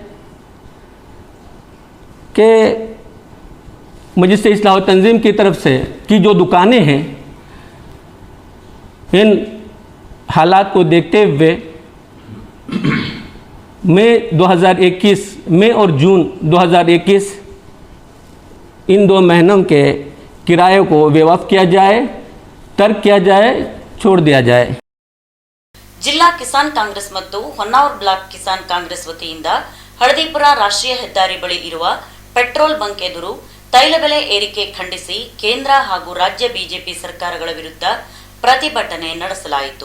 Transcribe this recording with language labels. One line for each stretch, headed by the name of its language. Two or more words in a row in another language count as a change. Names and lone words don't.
Hindi: कि मजलिस इस्लाह तंजीम की तरफ से की जो दुकानें हैं, इन हालात को देखते हुए मई और जून 2021 इन 2 महीनों के किराए को वेवफ किया जाए, तर्क किया जाए, छोड़ दिया जाए।
Kannada: ಜಿಲ್ಲಾ ಕಿಸಾನ್ ಕಾಂಗ್ರೆಸ್ ಮತ್ತು ಹೊನ್ನಾವರ ಬ್ಲಾಕ್ ಕಿಸಾನ್ ಕಾಂಗ್ರೆಸ್ ವತಿಯಿಂದ ಹಳದಿಪುರ ರಾಷ್ಟ್ರೀಯ ಹೆದ್ದಾರಿ ಬಳಿ ಇರುವ
English: petrol bunk
Kannada: ಎದುರು ತೈಲ ಬೆಲೆ ಏರಿಕೆ ಖಂಡಿಸಿ ಕೇಂದ್ರ ಹಾಗೂ ರಾಜ್ಯ ಬಿಜೆಪಿ ಸರ್ಕಾರಗಳ ವಿರುದ್ಧ ಪ್ರತಿಭಟನೆ ನಡೆಸಲಾಯಿತು.